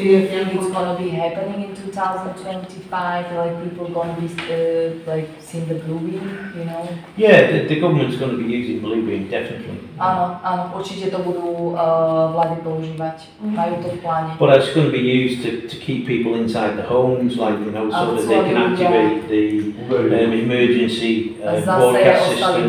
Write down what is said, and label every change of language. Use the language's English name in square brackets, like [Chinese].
[English] it's going to be happening in 2025, like people going to be like seeing the Bluebeam, you know? Yeah, the government's going to be using Bluebeam, definitely. [Slovak] Áno, určite to budú vlády používať, majú to v pláne. [English] But it's going to be used to keep people inside the homes, like, you know, so that they can activate the emergency broadcast system.